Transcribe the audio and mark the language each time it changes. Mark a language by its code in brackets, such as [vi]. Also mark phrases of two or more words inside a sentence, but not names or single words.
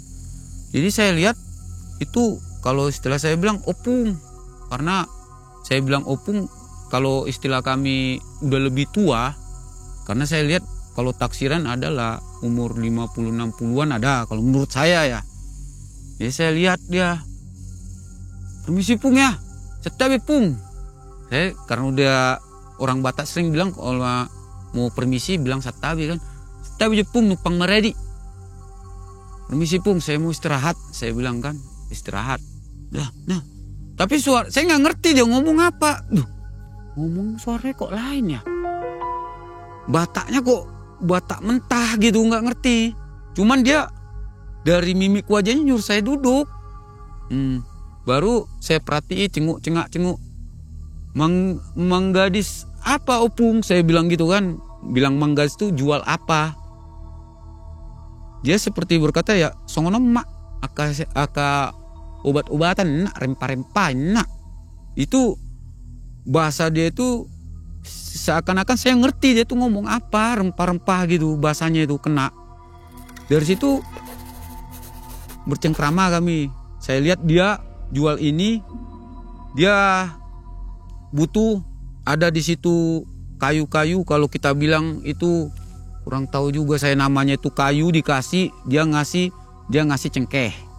[id] Jadi saya lihat itu kalau istilah saya bilang opung, karena saya bilang opung kalau istilah kami udah lebih tua, karena saya lihat kalau taksiran adalah umur 50-60an ada kalau menurut saya ya. Jadi saya lihat dia, permisi Pung ya, setabi Pung. Saya karena udah orang Batak sering bilang kalau mau permisi bilang satabi kan. Satabi Pung numpang meredi. Permisi Pung, saya mau istirahat. Saya bilang kan, istirahat. Nah. Tapi suara saya nggak ngerti dia ngomong apa. Ngomong suaranya kok lain ya. Bataknya kok Batak mentah gitu, nggak ngerti. Cuman dia dari mimik wajahnya nyuruh saya duduk. Baru saya perhatiin cenguk. Mang gadis apa Opung? Saya bilang gitu kan. Bilang Mang gadis itu jual apa? Dia seperti berkata ya, [bbc] songono mak aka [id] obat-obatan nak, rempah-rempah nak. Itu bahasa dia itu seakan-akan saya ngerti dia tuh ngomong apa, rempah-rempah gitu, bahasanya itu kena. Dari situ bercengkrama kami. Saya lihat dia jual ini, dia butuh ada di situ kayu-kayu, kalau kita bilang itu kurang tahu juga saya namanya, itu kayu dikasih, dia ngasih cengkeh.